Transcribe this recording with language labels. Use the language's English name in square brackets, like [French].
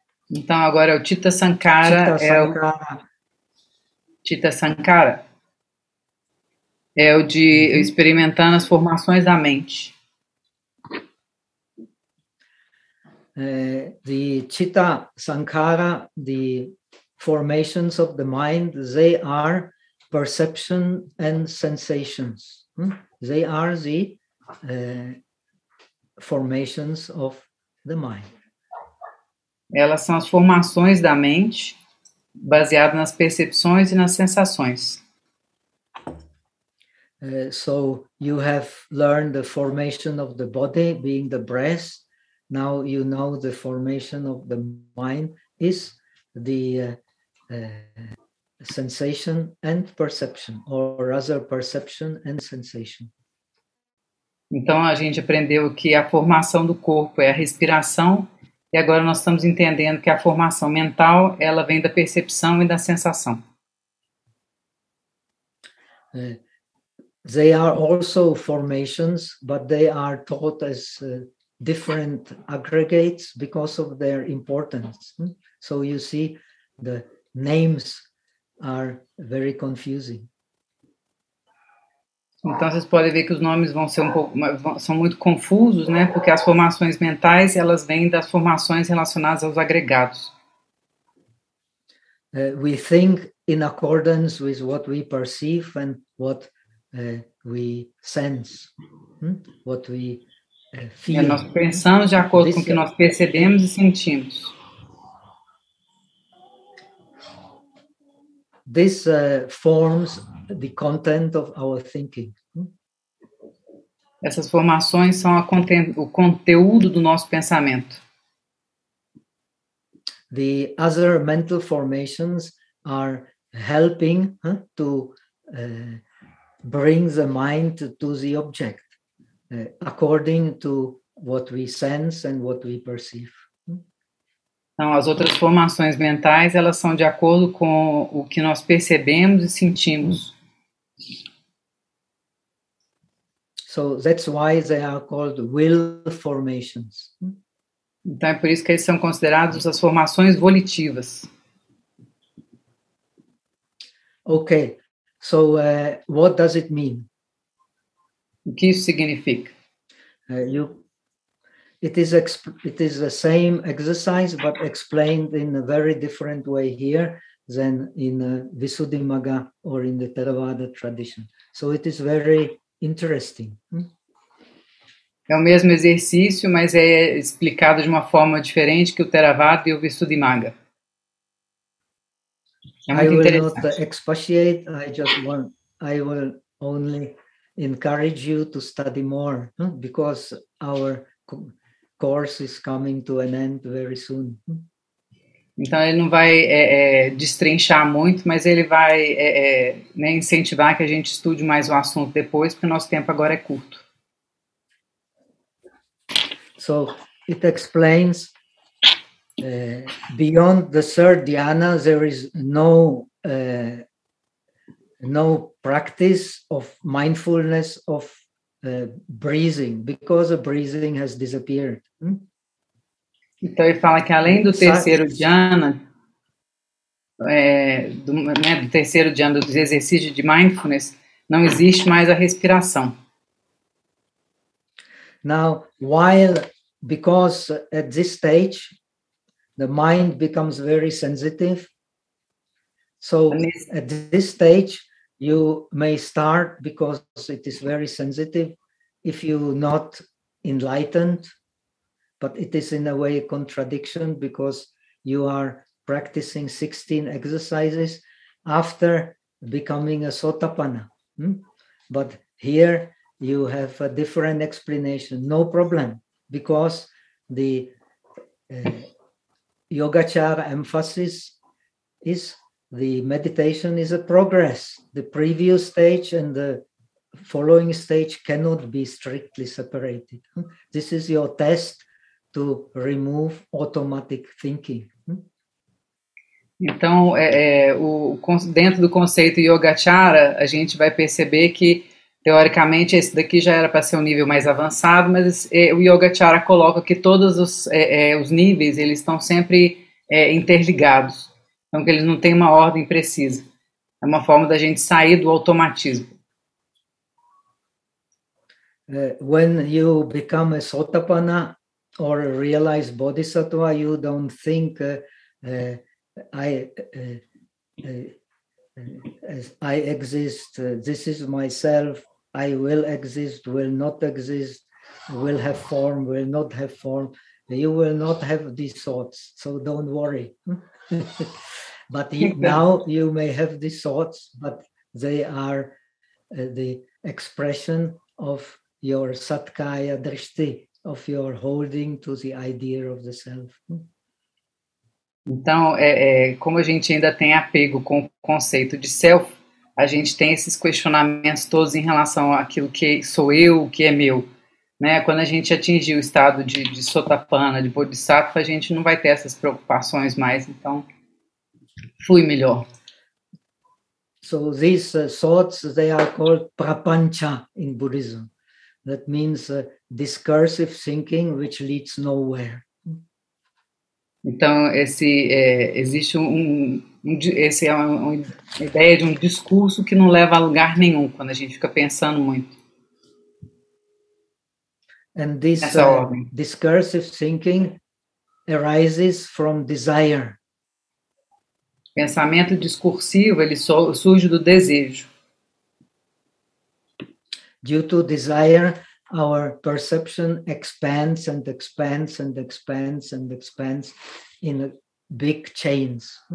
[Portuguese] Então agora é o citta sankhara. Citta sankhara. É o de experimentando as formações da mente. [English] The citta sankhara, the formations of the mind, they are perception and sensations. They are the formations of the mind. [Portuguese] Elas são as formações da mente, baseadas nas percepções e nas sensações. [English] So you have learned the formation of the body being the breath. Now you know the formation of the mind is the sensation and perception, or rather perception and sensation. [Portuguese] Então a gente aprendeu que a formação do corpo é a respiração, e agora nós estamos entendendo que a formação mental, ela vem da percepção e da sensação. [English] They are also formations, but they are taught as different aggregates because of their importance. So you see, the names are very confusing. [Portuguese] Então vocês podem ver que os nomes vão ser um pouco, são muito confusos, né? Porque as formações mentais, elas vêm das formações relacionadas aos agregados. [English] We think in accordance with what we perceive and what we sense, what we feel. [Portuguese] Nós pensamos de acordo com o que nós percebemos e sentimos. [English] This forms the content of our thinking. [Portuguese] Essas formações são o conteúdo do nosso pensamento. [English] The other mental formations are helping to bring the mind to the object according to what we sense and what we perceive. [Portuguese] Então, as outras formações mentais, elas são de acordo com o que nós percebemos e sentimos. [English] So that's why they are called will formations. [Portuguese] Então, é por isso que eles são considerados as formações volitivas. [English] Ok. So, what does it mean? [Portuguese] O que isso significa? [English] It is the same exercise, but explained in a very different way here than in Visuddhimagga or in the Theravada tradition. So it is very interesting. [Portuguese] É o mesmo exercício, mas é explicado de uma forma diferente que o Theravada e o Visuddhimagga. É muito interessante. [English] I will not expatiate. I will only encourage you to study more, because our course is coming to an end very soon. [Portuguese] Então ele não vai destrinchar muito, mas ele vai né, incentivar que a gente estude mais o assunto depois, porque o nosso tempo agora é curto. [English] So it explains beyond the third dhyana, there is no practice of mindfulness of breathing, because the breathing has disappeared. [Portuguese] Então ele fala que além do terceiro dhyana, do terceiro dhyana, do exercício de mindfulness, não existe mais a respiração. [English] Now, while, because at this stage, the mind becomes very sensitive, so at this stage, you may start, because it is very sensitive, if you're not enlightened, but it is in a way a contradiction because you are practicing 16 exercises after becoming a sotapanna. But here you have a different explanation, no problem, because the Yogacara emphasis is the meditation is a progress. The previous stage and the following stage cannot be strictly separated. This is your test to remove automatic thinking. [Portuguese] Então, dentro do conceito Yogacara, a gente vai perceber que, teoricamente, esse daqui já era para ser um nível mais avançado, mas o Yogacara coloca que todos os níveis eles estão sempre interligados. Então, que eles não têm uma ordem precisa. É uma forma da gente sair do automatismo. [English] When you become a sotapanna or realize bodhisattva, you don't think I exist, this is myself, I will exist, will not exist, will have form, will not have form. You will not have these thoughts, so don't worry. But now you may have these thoughts, but they are the expression of your satkaya drishti, of your holding to the idea of the self. [Portuguese] Então, como a gente ainda tem apego com o conceito de self, a gente tem esses questionamentos todos em relação àquilo que sou eu, o que é meu. Né? Quando a gente atingir o estado de sotapana, de bodhisattva, a gente não vai ter essas preocupações mais. Então, flui melhor. [English] So, these thoughts, they are called prapancha in Buddhism. That means discursive thinking, which leads nowhere. [Portuguese] Então, essa é uma ideia de um discurso que não leva a lugar nenhum quando a gente fica pensando muito. [English] And this discursive thinking arises from desire. [Portuguese] Pensamento discursivo, ele surge do desejo. [English] Due to desire, our perception expands and expands and expands and expands in big chains.